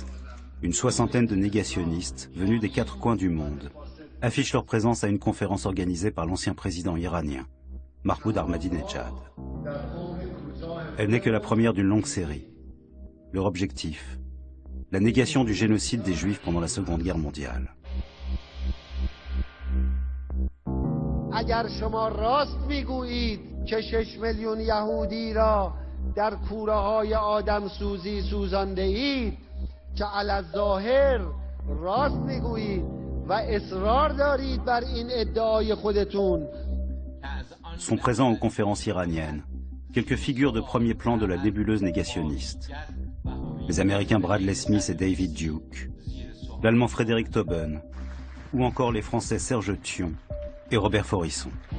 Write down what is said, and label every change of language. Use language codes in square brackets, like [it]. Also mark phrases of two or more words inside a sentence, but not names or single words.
[fr] Une soixantaine de négationnistes venus des quatre coins du monde affichent leur présence à une conférence organisée par l'ancien président iranien, Mahmoud Ahmadinejad. Elle n'est que la première d'une longue série. Leur objectif, la négation du génocide des Juifs pendant la Seconde Guerre mondiale. [fa] اگر شما راست میگویید که 6 میلیون یهودی را در کوره‌های آدمسوزی سوزانده اید که علی الظاهر راست میگویید و اصرار دارید بر این ادعای خودتون. [fr] Sont présents aux conférences iraniennes quelques figures de premier plan de la nébuleuse négationniste. Les Américains Bradley Smith et David Duke, l'Allemand Frédéric Tauben, ou encore les Français Serge Thion et Robert Forisson.